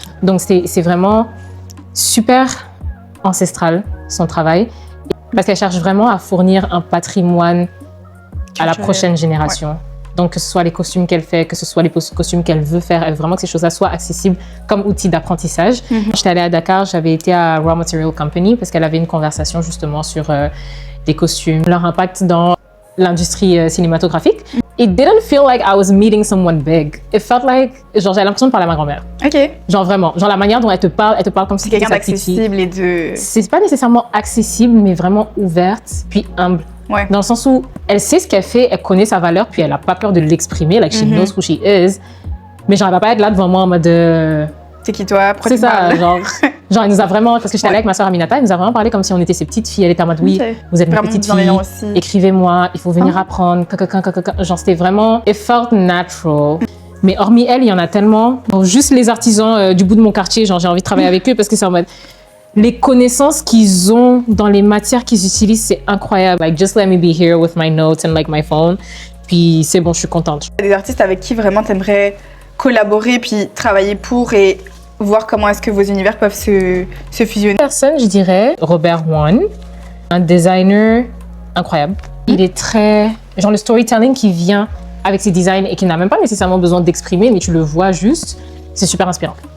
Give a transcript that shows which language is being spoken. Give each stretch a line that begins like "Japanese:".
French: Donc c'est vraiment super ancestral, son travail, parce qu'elle cherche vraiment à fournir un patrimoine à la prochaine génération. Donc que ce soit les costumes qu'elle fait, que ce soit les costumes qu'elle veut faire, elle veut vraiment que ces choses-là soient accessibles comme outil d'apprentissage. J'étais allée à Dakar, j'avais été à Raw Material Company parce qu'elle avait une conversation justement sur des costumes, leur impact dans l'industrie cinématographique.
English: It didn't feel like I was meeting someone big. It felt like,
French: genre, j'avais l'impression de parler à ma grand-mère. Genre vraiment, genre la manière dont elle te parle comme si c'était quelqu'un d'accessible et de... C'est pas nécessairement accessible, mais vraiment ouverte, puis humble. Dans le sens où elle sait ce qu'elle fait, elle connaît sa valeur, puis elle a pas peur de l'exprimer,
English: like she knows who she is.
French: Mais genre, elle va pas être là devant moi en mode... C'est qui toi? C'est ça, genre elle nous a vraiment, parce que j'étais allée avec ma soeur Aminata, elle nous a vraiment parlé comme si on était ses petites filles. Elle était en mode, oui, vous êtes mes petites filles, écrivez-moi, il faut venir apprendre, genre c'était vraiment,
English: it felt natural.
French: Mais hormis elle, il y en a tellement. Bon, juste les artisans du bout de mon quartier, genre j'ai envie de travailler avec eux parce que c'est en mode, les connaissances qu'ils ont dans les matières qu'ils utilisent, c'est incroyable.
English: Like, just let me be here with my notes and like my phone.
French: Puis c'est bon, je suis contente. Il y a des artistes avec qui vraiment t'aimerais collaborer puis travailler pour et voir comment est-ce que vos univers peuvent se fusionner. Personne, je dirais Robert Wan, un designer incroyable. Il est très... genre le storytelling qui vient avec ses designs et qui n'a même pas nécessairement besoin d'exprimer, mais tu le vois juste, c'est super inspirant.